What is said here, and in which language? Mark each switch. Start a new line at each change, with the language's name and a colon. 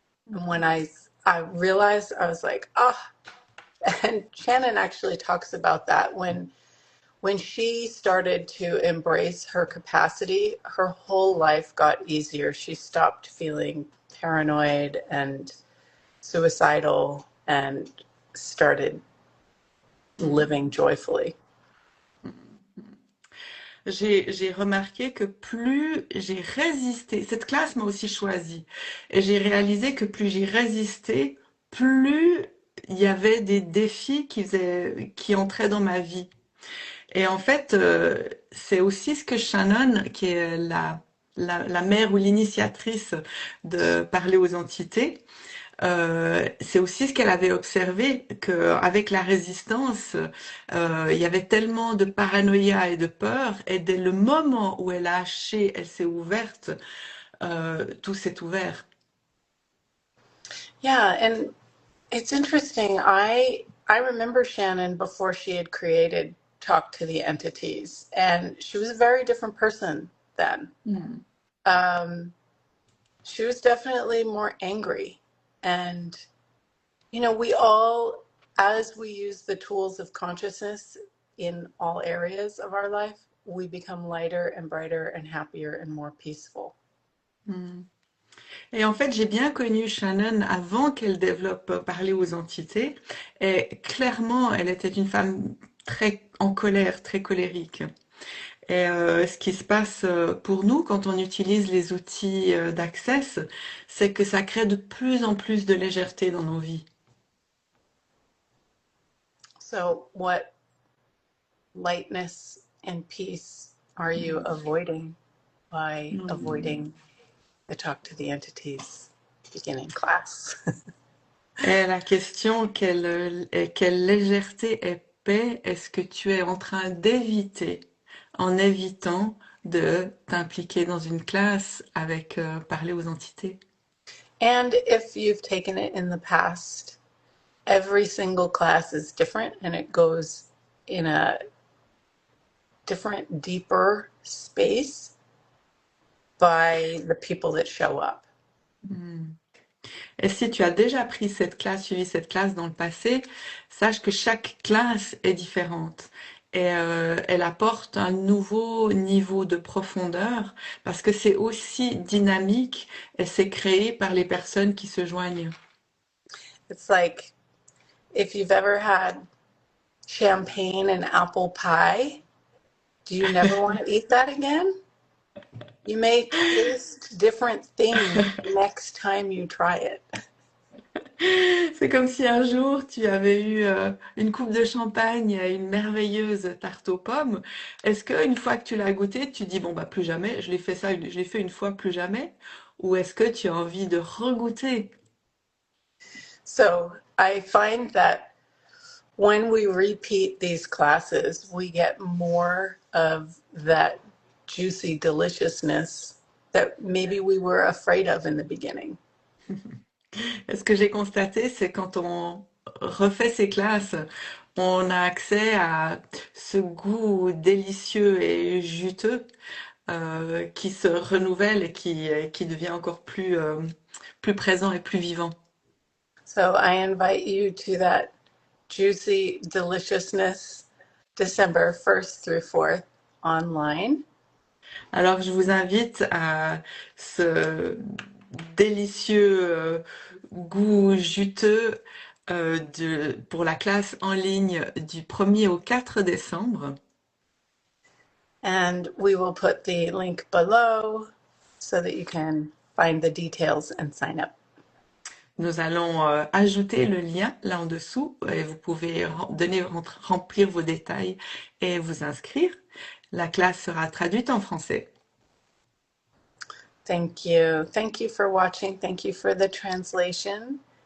English: And when I realized, I was like, ah, and Shannon actually talks about that when she started to embrace her capacity, her whole life got easier. She stopped feeling paranoid and suicidal and started living joyfully.
French: J'ai remarqué que plus j'ai résisté, cette classe m'a aussi choisi, et j'ai réalisé que plus j'y résistais, plus il y avait des défis qui entraient dans ma vie. Et en fait, c'est aussi ce que Shannon, qui est la mère ou l'initiatrice de parler aux entités, c'est aussi ce qu'elle avait observé, qu'avec la résistance, il y avait tellement de paranoïa et de peur, et dès le moment où elle a haché, elle s'est ouverte, tout s'est ouvert.
English: Yeah, and it's interesting. I remember Shannon before she had created Talk to the Entities, and she was a very different person then. Mm. Um, she was definitely more angry, and we all, as we use the tools of consciousness in all areas of our life, we become lighter and brighter and happier and more peaceful. Mm.
French: Et en fait, j'ai bien connu Shannon avant qu'elle développe parler aux entités. Et clairement, elle était une femme très en colère, très colérique. Et ce qui se passe pour nous quand on utilise les outils d'Access, c'est que ça crée de plus en plus de légèreté dans nos vies.
English: So, what lightness and peace are you avoiding? by Hmm. avoiding the talk to the entities beginning class.
French: Et la question, quelle légèreté et paix est-ce que tu es en train d'éviter en évitant de t'impliquer dans une classe avec parler aux entités?
English: And if you've taken it in the past, every single class is different and it goes in a different, deeper space by the people that show up. Hmm.
French: Et si tu as déjà pris cette classe, suivi cette classe dans le passé, sache que chaque classe est différente et elle apporte un nouveau niveau de profondeur parce que c'est aussi dynamique et c'est créé par les personnes qui se joignent.
English: It's like if you've ever had champagne and apple pie, do you never want to eat that again? You may taste different things next time you try it.
French: C'est comme si un jour tu avais eu une coupe de champagne et une merveilleuse tarte aux pommes. Est-ce qu'une fois que tu l'as goûté, tu dis bon bah plus jamais, je l'ai fait une fois, plus jamais? Ou est-ce que tu as envie de regoûter?
English: So I find that when we repeat these classes, we get more of that juicy deliciousness that maybe we were afraid of in the beginning.
French: Et ce que j'ai constaté, c'est quand on refait ces classes, on a accès à ce goût délicieux et juteux qui se renouvelle et qui devient encore plus présent et plus vivant.
English: So I invite you to that juicy deliciousness December 1st through 4th online.
French: Alors, je vous invite à ce délicieux goût juteux pour la classe en ligne du 1er au 4 décembre.
English: And we will put the link below so that you can find the details and sign up.
French: Nous allons ajouter le lien là en dessous et vous pouvez remplir vos détails et vous inscrire. La classe sera traduite en français.
English: Thank you. Thank you for watching. Thank you for the translation.